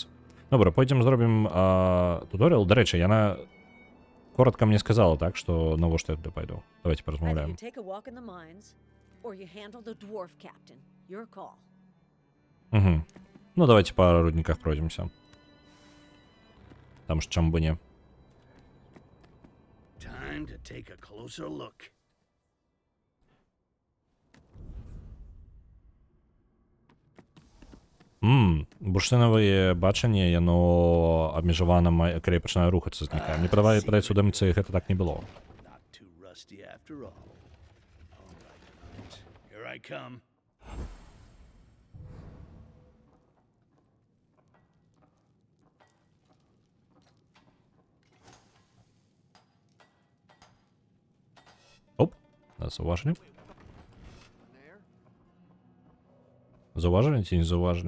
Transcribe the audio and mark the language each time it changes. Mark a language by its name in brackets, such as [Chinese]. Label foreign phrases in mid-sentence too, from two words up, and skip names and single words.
[Belarusian] Добра, пойдзем зробім туторыял. Дарэчы, яна коротка мне сказала, так, што навошта я туды пайду. Давайте паразмаўляем. Угу. Ну, давайте па рудніках пройдземся. Там ж чам бы не. [English] Time to take a closer look. [Belarusian] Бурштынавае бачанне, яно абмежавана, калі я пачынаю рухацца з знікае. Мне падаецца, у дэмцы гэта так не было. [English] Not too rusty after all. All right, here I come. [Belarusian] Оп, заўважылі? Заўважылі ці не заўважылі?